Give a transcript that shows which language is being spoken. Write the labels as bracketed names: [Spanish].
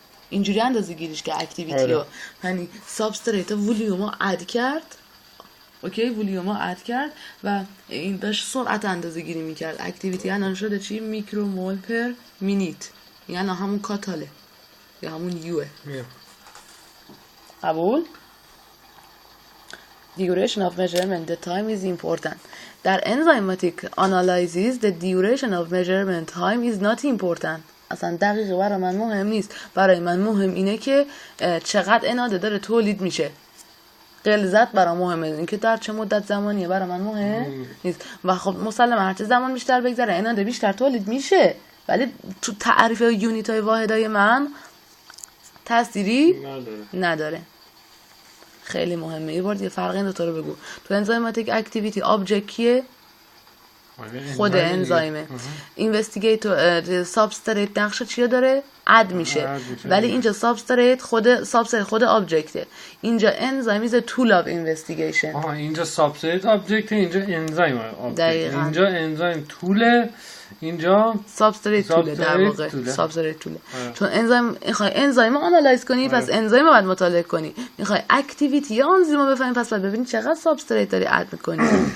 [Persian] اینجوری اندازه گیریش که اکتیویتی ها یعنی سابستریت ولیوم ها اد کرد. اوکی ولیوم ها اد کرد و این داشت سرعت اندازه گیری میکرد. اکتیویتی الان شده چی؟ میکرومول پر مینیت، یعنی همون کاتاله یا همون یوه. قبول؟ [English] Duration of measurement, the time is important. [Persian] در [English] enzymatic analysis, the duration of measurement time is not important. [Persian] اصلا دقیقه برای من مهم نیست. برای من مهم اینه که چقدر اناده داره تولید میشه. غلظت برای مهمه، اینکه در چه مدت زمانیه برای من مهم نیست. و خب مسلما هر چه زمان بیشتر بگذره اناده بیشتر تولید میشه، ولی تو تعریف یونیت های واحدهای من تأثیری نداره. خیلی مهمه. یه بار دیگه فرق این دوتا رو بگو. تو انزایماتیک اکتیویتی آبجکت کیه؟ خود انزایمه. اینوستیگیتور سابستریت نقشه چیه داره؟ اد میشه. ولی اینجا سابستریت خود آبجکته. اینجا انزایم [English] is a tool of investigation. [Persian] اینجا سابستریت آبجکت، اینجا انزایم آبجکت. اینجا انزایم طوله، اینجا سابستریت طوله در واقع. سابستریت طوله. چون انزایم میخوای انزایم آنالایز کنی، پس انزایم باید مطالعه کنی. میخوای اکتیویتی آنزیم بفهمی، پس باید ببینی چقدر سابستریت داری اد میکنی.